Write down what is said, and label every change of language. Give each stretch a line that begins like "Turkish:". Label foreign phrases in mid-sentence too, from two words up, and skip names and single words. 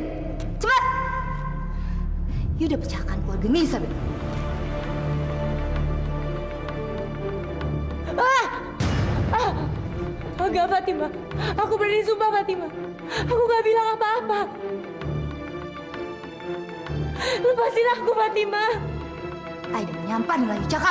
Indonesian: Cepat. You udah pecahkan keluarga ini, Isabel. Enggak, Fatima. Aku berani sumpah, Fatima. Aku nggak bilang apa-apa. Lepasin aku, Fatima.
Malay: I udah menyampah dengan you cakap.